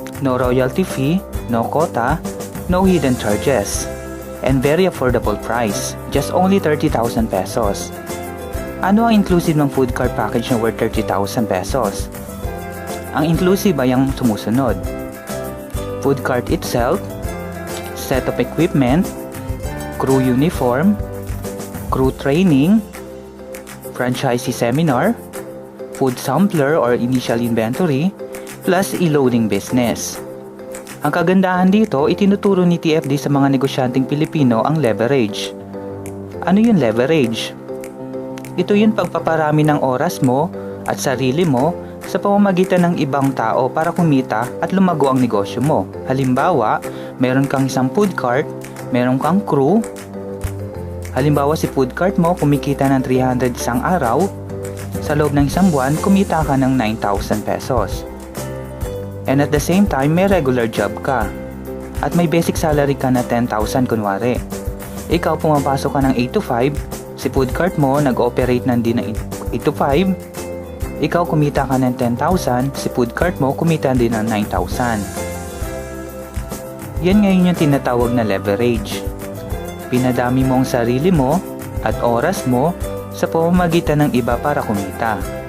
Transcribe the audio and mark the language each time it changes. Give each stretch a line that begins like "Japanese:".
English: No royalty fee, no quota, no hidden charges, and very affordable price, just only 30,000 pesos.
Filipino: Ano ang inclusive ng food cart package na worth 30,000 pesos? Ang inclusive ay ang sumusunod.
English: Food cart itself, set of equipment, crew uniform, crew training, franchisee seminar, food sampler or initial inventory, plus e-loading business.
Filipino: Ang kagandahan dito, itinuturo ni TFD sa mga negosyanteng Pilipino ang leverage. Ano yung leverage? Ito yung pagpaparami ng oras mo at sarili mo sa pamamagitan ng ibang tao para kumita at lumago ang negosyo mo. Halimbawa, meron kang isang food cart, meron kang crew. Halimbawa, si food cart mo kumikita ng 300 isang araw. Sa loob ng isang buwan, kumita ka ng 9,000 pesos.
English: And at the same time, may regular job ka.
Filipino: At may basic salary ka na 10,000 kunwari. Ikaw pumapasok ka ng 8 to 5, si food cart mo nag-ooperate ng din ng 8 to 5, ikaw kumita ka ng 10,000, si food cart mo kumita din ng 9,000. Yan ngayon yung tinatawag na leverage. Pinadami mo ang sarili mo at oras mo sa pamamagitan ng iba para kumita.